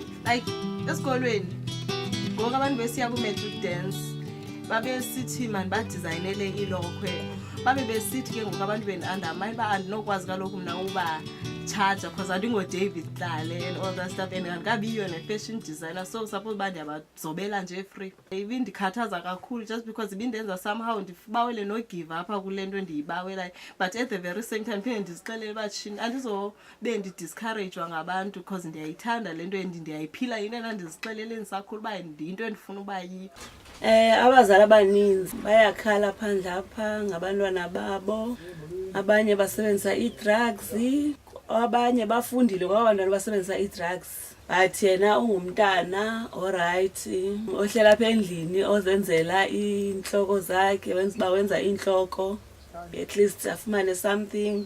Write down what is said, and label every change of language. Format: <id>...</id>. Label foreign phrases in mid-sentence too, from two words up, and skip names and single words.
<xh>like esikolweni ngoku abantu besiya ku-</xh> <en>matric dance</en> <xh>babesithi mani badizayinele ilokhwe babe besithi ke ngoku abantu beni-undermine uba andinokwazi kaloku mna uba charger because andingoDavid Tlale</xh> <en>and all that stuff and</en> <xh>andikabiyo ne-</xh> <en>fashion designer so suppose</en> <xh>uba ndiyabazobela nje free. Ibindikhathaza kakhulu</xh> <en>just because</en> <xh>ibindenza somehow ndibawele no-give apha kule nto ndiyibawelayo</xh> <en>but at the very same time</en> <xh>phinde ndizixelele uba tshini andizobe ndidiscouragwa ngabantu because ndiyayithanda le nto ndiyayiphila yinto endandizixelele ndisakhulu uba ndiyinto endifuna uba yiyo. Abazali abaninzi bayakhala phandle apha ngabantwana babo, abanye basebenzisa ii-drugs, abanye bafundile kwabantwana basebenzisa ii-drugs but yena ungumntana alright ohlela apha endlini ozenzela iintloko zakhe wenza uba wenza iintloko</xh> <en>at least</en> <xh>afumane something.</xh>